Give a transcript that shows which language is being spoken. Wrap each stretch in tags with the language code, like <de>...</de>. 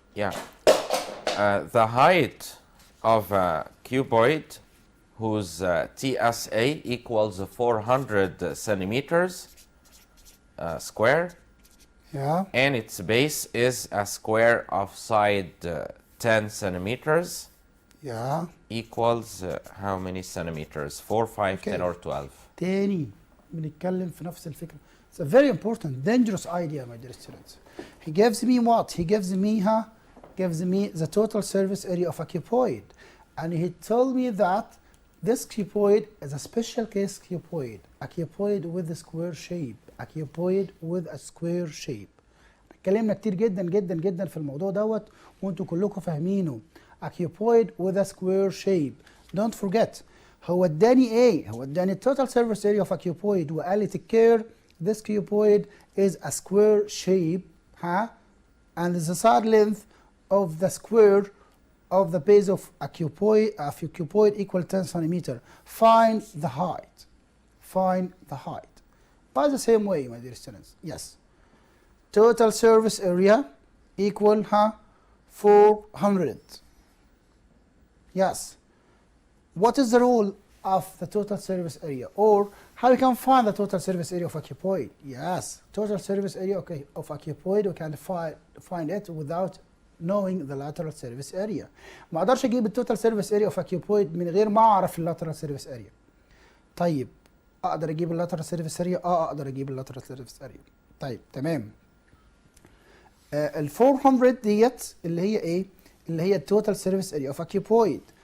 <en>Yeah. The height of a cuboid whose TSA equals 400 centimeters square, Yeah. and its base is a square of side 10 centimeters, Yeah. equals how many centimeters? 4, 5, 10 or 12?</en> <ar>تاني بنتكلم في نفس الفكرة.</ar> <en>It's a very important, dangerous idea, my dear students. He gives me what? He gives me the total surface area of a cuboid. And he told me that this cuboid is a special case cuboid. A cuboid with a square shape. A cuboid with a square shape.</en> <ar>اتكلمنا كتير جدا جدا جدا في الموضوع دوت وانتوا كلكم فاهمينه.</ar> <en>A cuboid with a square shape. Don't forget.</en> <ar>هو اداني ايه؟ هو اداني</ar> <en>total surface area of a cuboid</en> <ar>وقال لي</ar> <en>take care this cuboid is a square shape, and the side length of the square of the base of a cuboid equal 10 centimeter. Find the height. Find the height. By the same way, my dear students. Yes. Total surface area equal 400. Yes. What is the rule of the total surface area, or how we can find the total surface area of a cuboid? Yes, total surface area of a cuboid we can find it without knowing the lateral surface area.</en> <ar>ما اقدرش اجيب التوتال</ar> <en>surface area of a cuboid</en> <ar>من غير ما اعرف اللاترال</ar> <en>surface area.</en> <ar>طيب اقدر اجيب اللاترال</ar> <en>surface area؟</en> <ar>اقدر اجيب اللاترال surface area. طيب تمام. ال 400 ديت اللي هي ايه؟ اللي هي التوتال</ar> <en>surface area of a cuboid.</en>